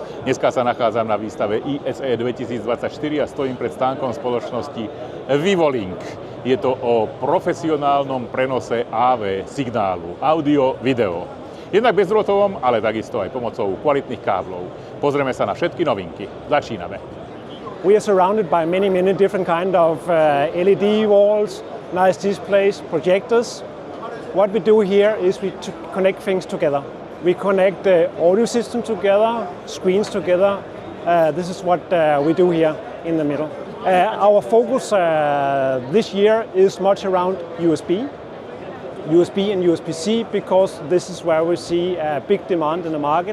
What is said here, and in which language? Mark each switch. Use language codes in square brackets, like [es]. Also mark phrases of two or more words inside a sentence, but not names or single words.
[sk] Dneska sa nachádzam na výstave ISE 2024 a stojím pred stánkom spoločnosti Vivolink. Je to o profesionálnom prenose AV signálu, audio, video. Jednak bezdrôtovom, ale takisto aj pomocou kvalitných káblov. Pozrieme sa na všetky novinky. Začíname. [en] We are surrounded by many different kind of LED walls, nice displays, projectors. What we do here is we connect things together. We connect the audio system together, screens together. This is what we do here in the middle. Our focus this year is much around USB and USB-C, because this is where we see a big demand in the market.